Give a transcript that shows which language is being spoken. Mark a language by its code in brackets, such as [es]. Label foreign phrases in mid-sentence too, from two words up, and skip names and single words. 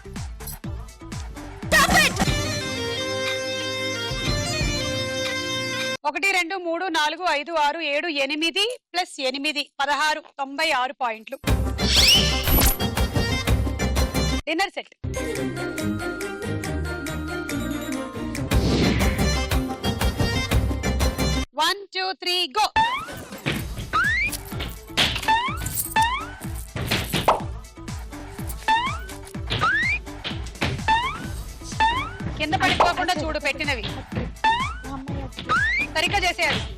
[te] 1 2 3 4 5 6 7 8 ప్లస్ 8 16 96 పాయింట్లు. [en] dinner set. One, two, three, go. [te] కింద పడిపోకుండా చూడు పెట్టినవి సరిగ్గా చేసేయాలి.